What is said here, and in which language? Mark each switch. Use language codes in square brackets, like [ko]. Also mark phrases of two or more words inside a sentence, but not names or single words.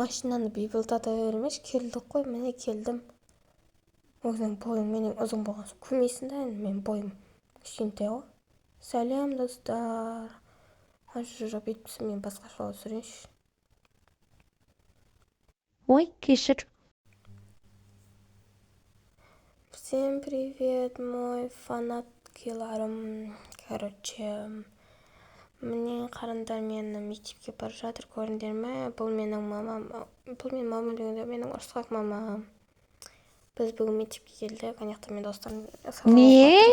[kk] машинаны бейбілдата бермеш, келдік қой, міне келдім. Өзің бойың менен ұзын болған соң көрмейсің да, мен бойым кішкентай ғой. Сәлем достар. Жоқ бүйтпесем мен басқашалау сүрейінші. Ой, кешір. [ru] Всем привет, мой фанаткиларым. [kk] Короче, міне қарындар мені мектепке бара жатыр, көрдіңдер ме? Бұл менің мамам. Бұл менің мамам дегенде менің ұрысқақ мамам. Біз бүгін мектепке келдік, анаяқта мен достарым Не?